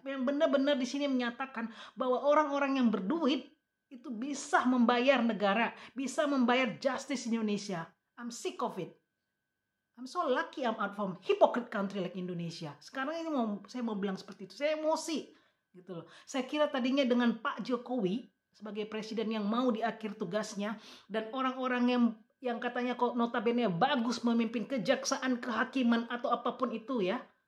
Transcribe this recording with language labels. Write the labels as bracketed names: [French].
[Indonesian] Yang benar-benar di sini menyatakan bahwa orang-orang yang berduit itu bisa membayar negara, bisa membayar justice Indonesia. [English] I'm sick of it. I'm so lucky I'm out from hypocrite country like Indonesia. [Indonesian] Sekarang ini saya mau bilang seperti itu. Saya emosi gitu loh. Saya kira tadinya dengan Pak Jokowi sebagai presiden yang mau di akhir tugasnya, dan orang-orang yang katanya kok notabene bagus memimpin kejaksaan, kehakiman atau apapun itu ya.